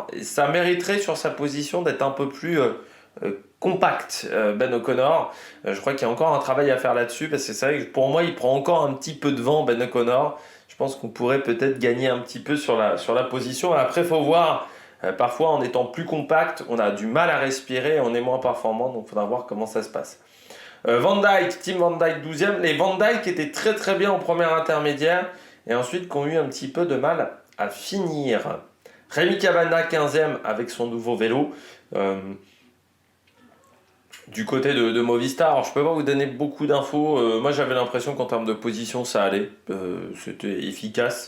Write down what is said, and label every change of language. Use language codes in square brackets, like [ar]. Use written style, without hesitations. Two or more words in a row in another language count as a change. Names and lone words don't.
[fr] Et ça mériterait sur sa position d'être un peu plus compact, Ben O'Connor. Je crois qu'il y a encore un travail à faire là-dessus parce que c'est vrai que pour moi, il prend encore un petit peu de vent, Ben O'Connor. Je pense qu'on pourrait peut-être gagner un petit peu sur la position. Après, il faut voir. Parfois, en étant plus compact, on a du mal à respirer, on est moins performant, donc il faudra voir comment ça se passe. Van Dijk, Team Van Dijk 12e. Les Van Dijk étaient très très bien au premier intermédiaire et ensuite qui ont eu un petit peu de mal à finir. Rémi Cavagna 15e avec son nouveau vélo. Du côté de Movistar, alors je peux pas vous donner beaucoup d'infos. Moi j'avais l'impression qu'en termes de position ça allait, c'était efficace.